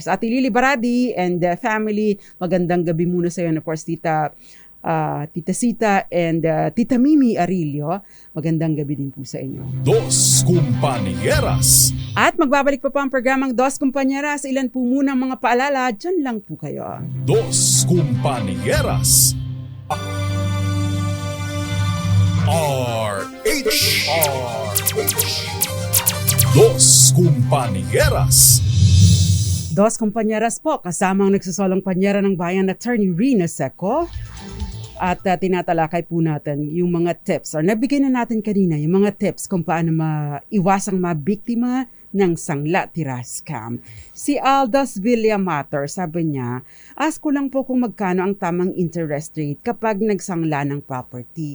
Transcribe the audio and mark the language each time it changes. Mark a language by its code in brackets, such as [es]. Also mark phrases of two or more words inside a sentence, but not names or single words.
[tl] Ate Lily Baradi [en] and family, [tl] magandang gabi muna sa iyo. [en] Of course, [tl] Tita Sita and Tita Mimi Arilio, magandang gabi din po sa inyo. Dos Compañeras. At magbabalik pa po ang programang Dos Compañeras. Ilan po muna ang mga paalala, dyan lang po kayo. Dos Compañeras. RH. Dos Compañeras. Dos Compañeras po, kasamang nagsusolong panyera ng bayan, Attorney Rina Seco. At tinatalakay po natin yung mga tips, or nabigay na natin kanina, yung mga tips kung paano maiwasang mabiktima ng sangla tira scam. Si Aldas Villamater, sabi niya, ask ko lang po kung magkano ang tamang [en] interest rate [tl] kapag nagsangla ng property.